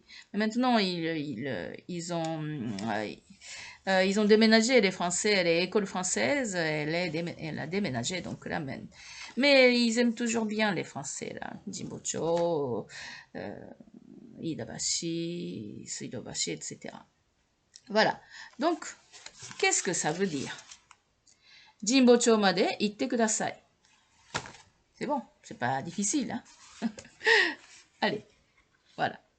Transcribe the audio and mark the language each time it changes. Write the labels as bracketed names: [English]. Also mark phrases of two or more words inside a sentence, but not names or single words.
[French] Mais maintenant ils ont déménagé, les Français, les écoles françaises, elle a déménagé donc là mais ils aiment toujours bien les Français là, Jinbocho, Iidabashi, Suidobashi, etc. Voilà. Donc, qu'est-ce que ça veut dire? [Japanese] 神保町まで行ってください. [French] C'est bon, c'est pas difficile. Hein. Allez, voilà.